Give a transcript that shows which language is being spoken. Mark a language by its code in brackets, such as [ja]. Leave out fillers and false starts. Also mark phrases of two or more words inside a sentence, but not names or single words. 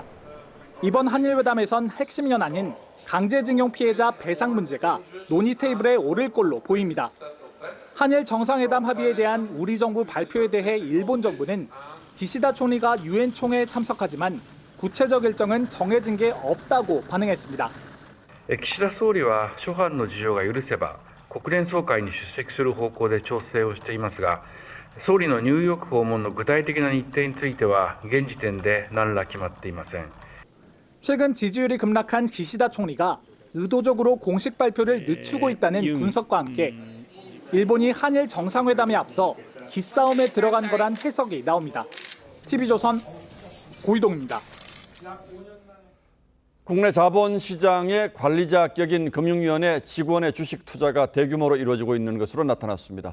[ko] 이번 한일 회담에선 핵심 현안인 강제징용 피해자 배상 문제가 논의 테이블에 오를 걸로 보입니다. 한일 정상회담 합의에 대한 우리 정부 발표에 대해 일본 정부는 기시다 총리가 유엔 총회에 참석하지만 구체적 일정은 정해진 게 없다고 반응했습니다. [ja] 岸田総理は諸般の事情が許せば国連総会に出席する方向で調整をしていますが、総理のニューヨーク訪問の具体的な日程については現時点で何ら決まっていません。 [ko] 최근 지지율이 급락한 기시다 총리가 의도적으로 공식 발표를 늦추고 있다는 분석과 함께 일본이 한일 정상회담에 앞서 기싸움에 들어간 거란 해석이 나옵니다. TV조선 고희동입니다. 국내 자본시장의 관리자 격인 금융위원회 직원의 주식 투자가 대규모로 이루어지고 있는 것으로 나타났습니다.